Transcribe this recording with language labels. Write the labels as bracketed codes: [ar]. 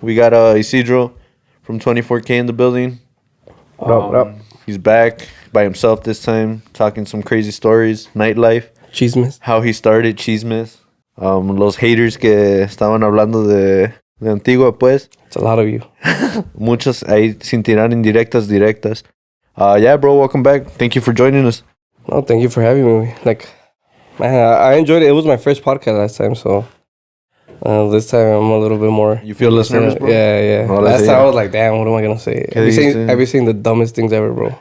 [en] We got Isidro from 24K in the building. What up? He's back by himself this time, talking some crazy stories, nightlife, [es] Chismes. [en] how he started chismes. [es] Los haters que estaban hablando de Antigua, pues. [en] It's a lot of you. [es] Muchos ahí sin tirar indirectas, directas. [en] Yeah, bro, welcome back. Thank you for joining us. No, thank you for having me. Like, man, I enjoyed it. It was my first podcast last time, so this time I'm a little bit more. You feel less nervous, bro? Yeah. No, last time I was like, damn, what am I gonna say? I've been saying the dumbest things ever, bro.